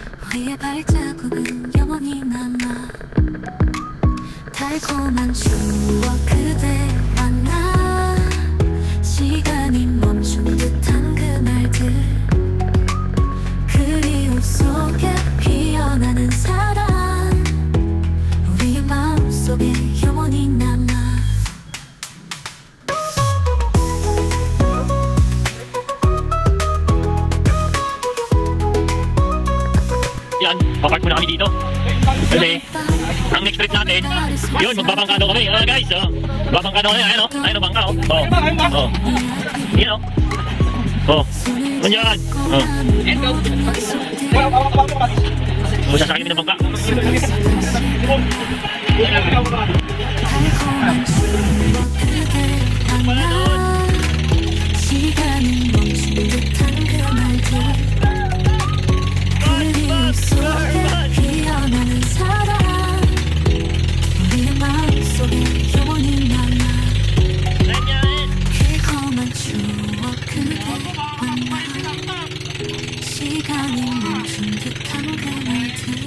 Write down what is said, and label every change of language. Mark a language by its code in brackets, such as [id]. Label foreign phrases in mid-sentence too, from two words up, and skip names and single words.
[ko] 너의 발자국은 영원히 남아 달콤한 추억 그대와 나 시간이 멈춘 듯한 그날들 그리움 속에 피어나는 사랑 우리의 마음속에 영원히 남아 [tl] Yan, papark muna kami dito. Kasi, ang next trip natin, yun, magbabangkado kami. Guys, magbabangkado kami. Ayan o, bangka o. Yan o. Nandiyan. Masasakay kami ng bangka. Wala doon. [ko] 시간은 멈춘 듯한 그날들 그리움 속에 피어나는 사랑 우리의 마음속에 영원히 남아 달콤한 추억 그대와 나 시간이 멈춘 듯한 그날들